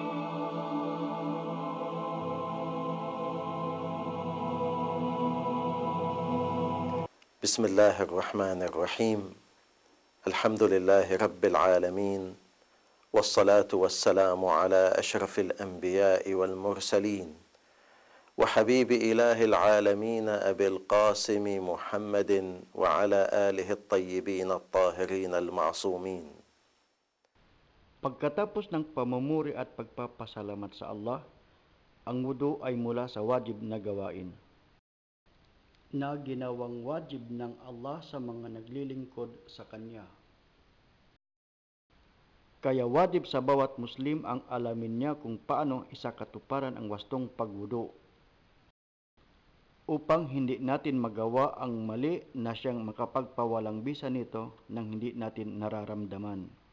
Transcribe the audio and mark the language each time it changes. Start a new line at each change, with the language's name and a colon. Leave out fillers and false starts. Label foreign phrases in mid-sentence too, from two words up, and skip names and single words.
Arabic: بسم الله الرحمن الرحيم الحمد لله رب العالمين والصلاة والسلام على أشرف الأنبياء والمرسلين وحبيب إله العالمين أبي القاسم محمد وعلى آله الطيبين الطاهرين المعصومين.
Filipino: Pagkatapos ng pamumuri at pagpapasalamat sa Allah, ang wudu ay mula sa wajib na gawain na ginawang wajib ng Allah sa mga naglilingkod sa Kanya. Kaya wajib sa bawat Muslim ang alamin niya kung paano isakatuparan ang wastong pagwudu upang hindi natin magawa ang mali na siyang makapagpawalang bisa nito nang hindi natin nararamdaman.